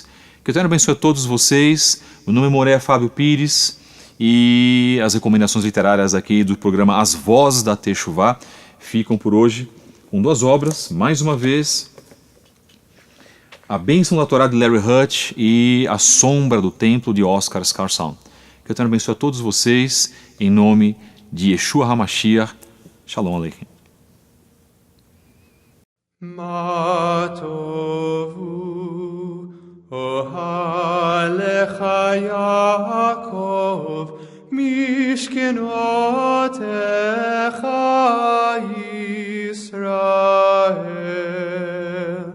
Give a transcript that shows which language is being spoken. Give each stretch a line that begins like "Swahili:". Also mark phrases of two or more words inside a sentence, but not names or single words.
Portuguese: Que o Eterno abençoe a todos vocês. Meu nome é Moré Fábio Pires e as recomendações literárias aqui do programa As Vozes da Techuvá ficam por hoje com duas obras, mais uma vez, A Bênção da Torá de Larry Hutch e A Sombra do Templo de Oscar Scarsound. Que o Eterno abençoe a todos vocês, em nome de Yeshua HaMashiach.
Hebrew: שלום עליכם. מה טובו אהליך יעקב משכנותיך ישראל.